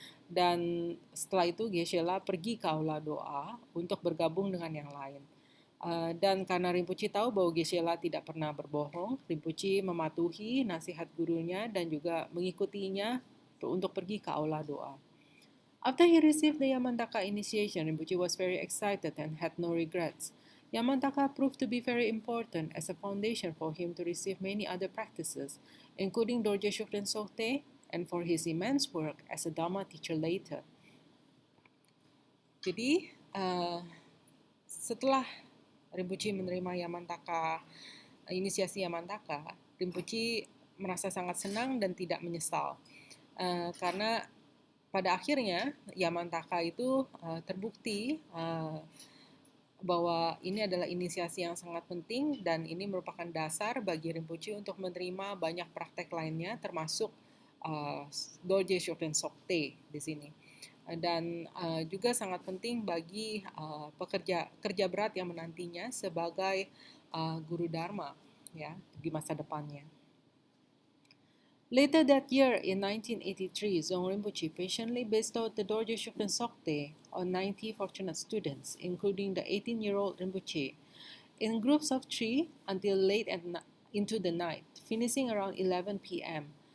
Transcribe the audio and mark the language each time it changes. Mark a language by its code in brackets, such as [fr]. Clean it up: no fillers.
[id] Dan setelah itu Geshe-la pergi ke aula doa untuk bergabung dengan yang lain. Dan karena Rinpoche tahu bahwa Geshe-la tidak pernah berbohong, Rinpoche mematuhi nasihat gurunya dan juga mengikutinya untuk pergi ke aula doa. [en] After he received the Yamantaka initiation, Rinpoche was very excited and had no regrets. Yamantaka proved to be very important as a foundation for him to receive many other practices, including Dorje Shukden Sokte, and for his immense work as a Dharma teacher later. [id] Jadi, setelah Rinpoche menerima inisiasi Yamantaka, Rinpoche merasa sangat senang dan tidak menyesal. Karena pada akhirnya Yamantaka itu terbukti bahwa ini adalah inisiasi yang sangat penting dan ini merupakan dasar bagi Rinpoche untuk menerima banyak praktek lainnya termasuk Dorje Shokden Sokte di sini. Dan juga sangat penting bagi kerja berat yang menantinya sebagai guru Dharma ya di masa depannya. [en] Later that year, in 1983, Dzong Rinpoche patiently bestowed the Dorje Shukden Sokte on 90 fortunate students, including the 18-year-old Rinpoche, in groups of 3 until late into the night, finishing around 11 p.m.